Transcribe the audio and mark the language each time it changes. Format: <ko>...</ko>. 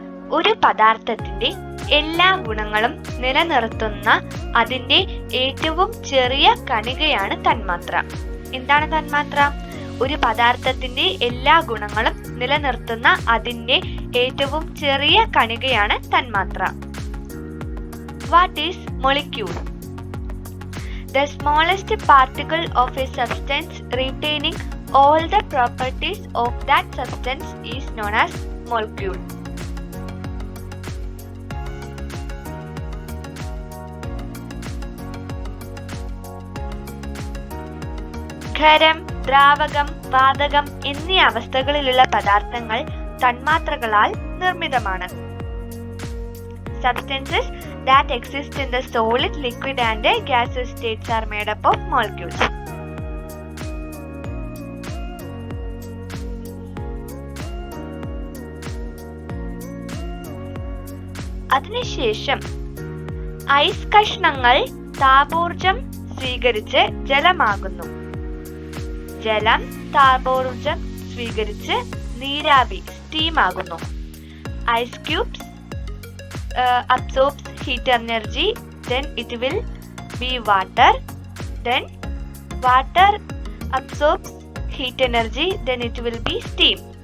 <ml>ഒരു പദാർത്ഥത്തിന്റെ എല്ലാ ഗുണങ്ങളും നിലനിർത്തുന്ന അതിന്റെ ഏറ്റവും ചെറിയ കണികയാണ് തന്മാത്ര. എന്താണ് തന്മാത്ര? ഒരു പദാർത്ഥത്തിന്റെ എല്ലാ ഗുണങ്ങളും നിലനിർത്തുന്ന അതിന്റെ ഏറ്റവും ചെറിയ കണികയാണ് തന്മാത്ര.</ml> <en>What is molecule? The smallest particle of a substance retaining all the properties of that substance is known as molecule.</en> <ml>ഖരം, ദ്രാവകം, വാതകം എന്നീ അവസ്ഥകളിലുള്ള പദാർത്ഥങ്ങൾ തന്മാത്രകളാൽ നിർമ്മിതമാണ്.</ml> <en>Substances that exist in the solid, liquid and gaseous states are made up of molecules.</en> <ml>അതിനുശേഷം ice കഷ്ണങ്ങൾ താപോർജം സ്വീകരിച്ച് ജലമാകുന്നു. ജലം താപോർജം സ്വീകരിച്ച് നീരാവി steam ആകുന്നു.</ml> <en>Ice cubes absorbs heat energy, then it will be water. Then water absorbs heat energy, then it will be steam.</en>